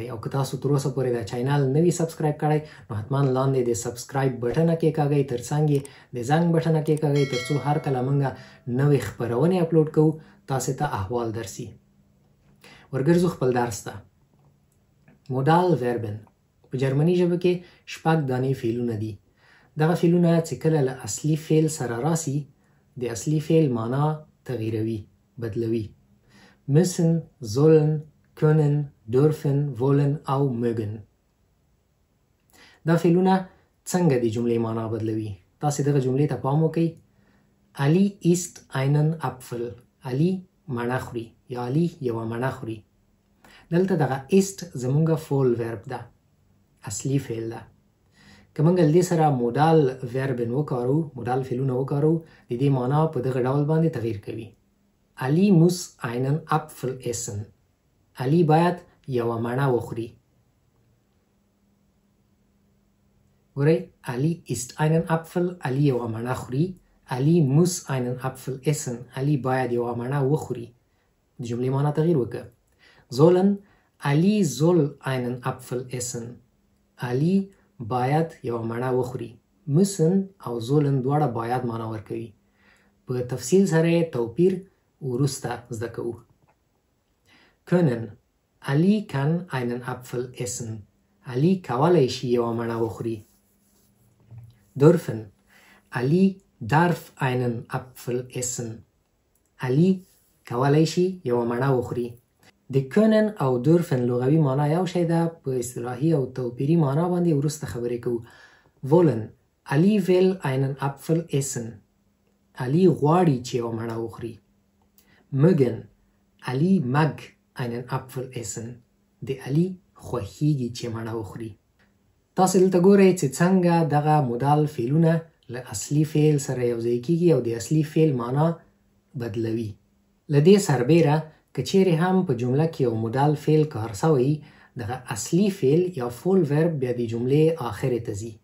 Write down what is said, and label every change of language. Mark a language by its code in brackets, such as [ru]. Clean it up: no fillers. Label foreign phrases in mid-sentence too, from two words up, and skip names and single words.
[ps] او که تاسو تر اوسه پورې دا چینل نه وي سبسکرایب کړی نو حتما لاندې د سبسکرایب بټن کېکاږئ، ترڅنګ یې د زنګ بټن کېکاږئ ترڅو هر کله موږ نوې خپرونې اپلوډ کوو تاسو ته احوال درسي. ورګرځو خپل درس ته. مودال وربن په جرمني ژبه کې شپږ دانې فعلونه دي. دغه فعلونه چې کله له اصلي فعل سره راسي د اصلي فعل معنا تغییروي، بدلوي. [de] müssen، sollen، können، dürfen، wollen او mögen. [ps] دا فعلونه څنګه د جملې معنا بدلوي؟ تاسو دغه جملې ته پام وکړئ. [de] Ali isst einen Apfel. [ps] Ali مڼه خوري یا Ali یوه مڼه خوري. دلته دغه ایست زمونږه فول ورب ده، اصلي فعل ده. که موږ له دې سره مودال وربن وکارو، مودال فعلونه وکارو، د دې معنا په دغه ډول باندې تغییر کوي. [de] Ali muss einen Apfel essen. [ps] Ali باید یوه مڼه وخوري. ګورئ، [de] Ali isst einen Apfel. [ps] Ali یوه مڼه خوري. [de] Ali muss einen Apfel essen. [ps] Ali باید یوه مڼه وخوري. د جملې معنا تغییر وکړه. [de] sollen، Ali soll einen Apfel essen. [ps] Ali باید یوه مڼه وخوري. müssen او sollen دواړه باید معنا ورکوي. په تفصیل سره توپیر وروسته زده کوو. [de] können، Ali kann einen Apfel essen. [ps] Ali کولی شي یوه مڼه وخوري. [de] dürfen، Ali darf einen Apfel essen. [ps] Ali کولی شي یوه مڼه وخوري. د können او dürfen لغوي معنا یو شی ده، په اصطلاحي او توپیري معنا باندې وروسته خبرې کوو. [de] wollen، Ali will einen Apfel essen. [ps] Ali غواړي چې یوه مڼه وخوري. [de] mögen، Ali mag einen Apfel essen. [ps] د Ali خوښیږي چې مڼه وخوري. تاسو دلته ګورئ چې څنګه دغه مودال فعلونه له اصلي فعل سره یوځای کیږي او د اصلي فعل معنا بدلوي. له دې سربیره که چیرې هم په جمله کې یو مودال فعل کار شوی، دغه اصلي فعل یا فول ورب بیا د جملې آخرې ته ځي.